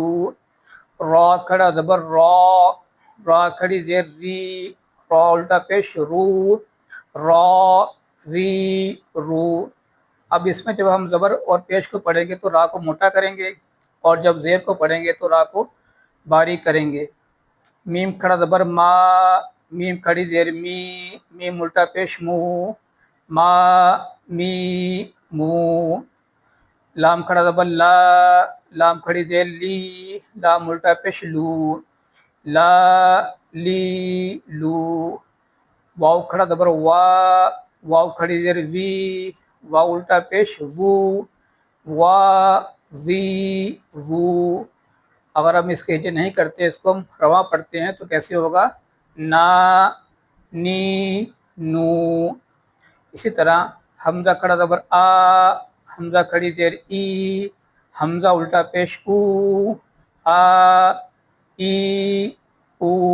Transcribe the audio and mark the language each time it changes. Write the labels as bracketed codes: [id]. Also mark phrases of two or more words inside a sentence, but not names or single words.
[ur] را کھڑا زبر را کھڑی زیر ری، را الٹا پیش رو، را ری رو۔ اب اس میں جب ہم زبر اور پیش کو پڑھیں گے تو را کو موٹا کریں گے، اور جب زیر کو پڑھیں گے تو را کو باریک کریں گے۔ میم کھڑا زبر ما، میم کھڑی زیر می، میم الٹا پیش مو، ما می مو۔ لام کھڑا زبر لا، لام کھڑی زیر لی، لام الٹا پیش لو، لا لی لو۔ واو کھڑا زبر وا، واو کھڑی زیر وی، واو الٹا پیش وو، وا وی وو۔ اگر ہم اس کے ہجے نہیں کرتے، اس کو ہم رواں پڑھتے ہیں تو کیسے ہوگا؟ نا نی نو۔ اسی طرح حمزہ کھڑا زبر آ، حمزہ کھڑی زیر ای، حمزہ الٹا پیش او، آ ای او۔